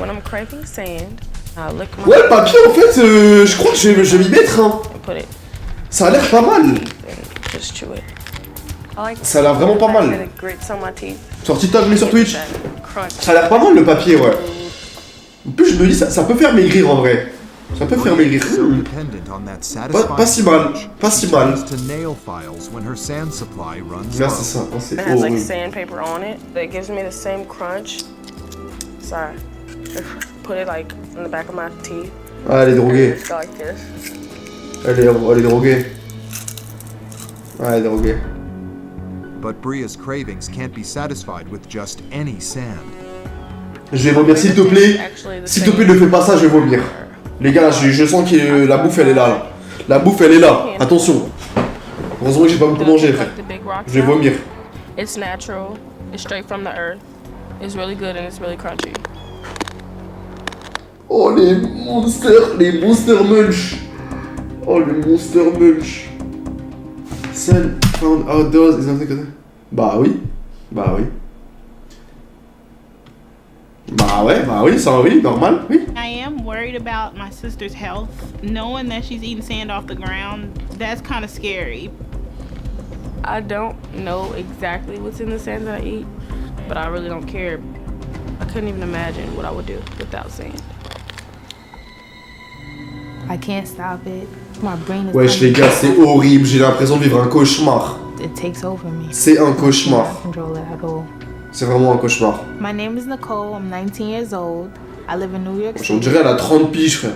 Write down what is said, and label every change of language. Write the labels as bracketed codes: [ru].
[en] When I'm craving sand, I lick my [fr] Ouais, le papier, en fait, je crois que je vais m'y mettre. Hein. Ça a l'air pas mal. [en] Just chew it. [fr] Ça a l'air vraiment pas mal. [en] It grits on my teeth. [fr] Sur TikTok, mais sur Twitch. Ça a l'air pas mal, le papier, ouais. En plus, je me dis, ça peut faire maigrir, en vrai. Ça peut faire maigrir. Pas si mal. Pas si mal. Là, c'est ça. [en] It has like sandpaper on it. It gives me the same crunch. Sorry. Put it like in the back of my teeth. [fr] Ah, elle est droguée. [en] Go like this. [fr] Elle est droguée. Ah, elle est droguée. [en] But Bria's cravings can't be satisfied with just any sand. [fr] Je vais vomir, s'il te plaît. S'il te plaît, ne fais pas ça, je vais vomir. Les gars, je sens que la bouffe, elle est là. La bouffe, elle est là. Attention. Heureusement que j'ai pas beaucoup mangé, frère. [en] Like the big rocks [fr] Je vais [en] out. [fr] vomir. [en] It's natural. It's straight from the earth. It's really good and it's really crunchy. [fr] Oh, les monster munch. Oh, le monster munch. [en] Sand found outdoors is nothing good. [fr] Bah oui. Bah oui. Bah oui, ça oui, normal, oui. [en] I am worried about my sister's health. Knowing that she's eating sand off the ground, that's kind of scary. I don't know exactly what's in the sand that I eat, but I really don't care. I couldn't even imagine what I would do without sand. I can't stop it. My brain is [fr] Wesh les gars, c'est horrible, j'ai l'impression de vivre un cauchemar. [en] It takes over me. [fr] C'est un cauchemar. [en] I can't control it at all. [fr] C'est vraiment un cauchemar. [en] My name is Nicole. I'm 19 years old. I live in New York City. [fr] On dirait elle a 30 piges, frère.